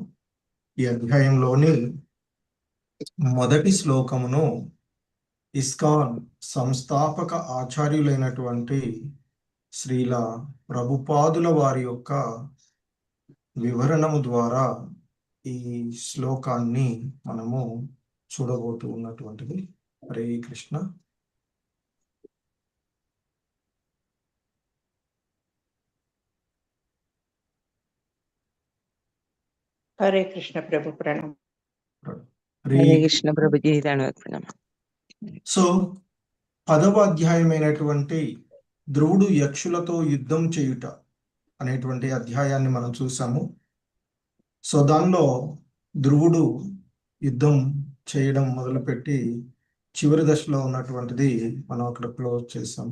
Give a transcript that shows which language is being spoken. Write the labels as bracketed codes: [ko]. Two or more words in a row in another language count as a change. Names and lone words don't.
[te] ఈ అధ్యాయంలోని మొదటి శ్లోకమును ఇస్కాన్ సంస్థాపక ఆచార్యులైనటువంటి శ్రీల ప్రభుపాదుల వారి యొక్క వివరణము ద్వారా ఈ శ్లోకాన్ని మనము చూడబోతూ ఉన్నటువంటిది. హరే కృష్ణ. [hi] हरे कृष्ण प्रभु प्रणम। [te] హరే కృష్ణ ప్రభుజీ ప్రణామం. సో 10వ అధ్యాయమైనటువంటి ధ్రువుడు యక్షులతో యుద్ధం చేయుట అనేటువంటి అధ్యాయాన్ని మనం చూసాము. సో దానిలో ధ్రువుడు యుద్ధం చేయడం మొదలుపెట్టి చివరి దశలో ఉన్నటువంటిది మనం అక్కడ క్లోజ్ చేసాము.